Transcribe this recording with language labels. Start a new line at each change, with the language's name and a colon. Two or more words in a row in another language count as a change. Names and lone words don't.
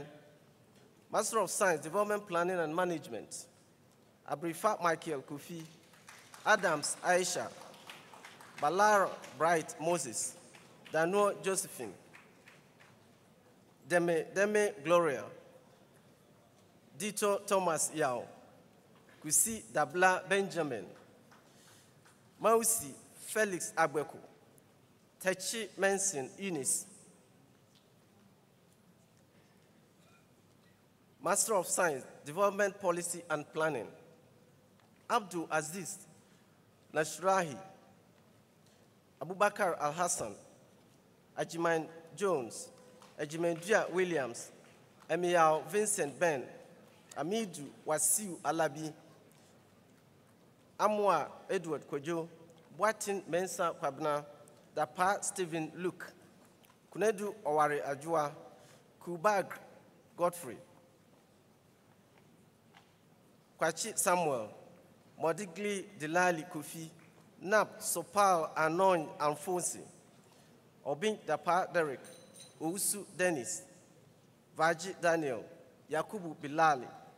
English: Master of Science, Development Planning and Management, Abrifa Michael Kufi, Adams Aisha, Balar Bright Moses, Dano Josephine, Deme Gloria, Dito Thomas Yao, Kusi Dabla Benjamin, Mausi Felix Abweko, Techi Manson Eunice, Master of Science, Development Policy and Planning, Abdul Aziz Nashrahi, Abubakar Al-Hassan, Ajiman Jones, Ajimendria Williams, Emiao Vincent Ben, Amidu Wasiu Alabi, Amwa Edward Kojo, Boatin Mensa Kwabna, Dapa Stephen Luke, Kunedu Oware Ajua, Kubag Godfrey, Kwachi Samuel, Modigli Delali Kofi, Nap Sopal Anon Alfonsi, Obin Dapa Derek, Ousu Dennis, Vaji Daniel, Yakubu Bilali,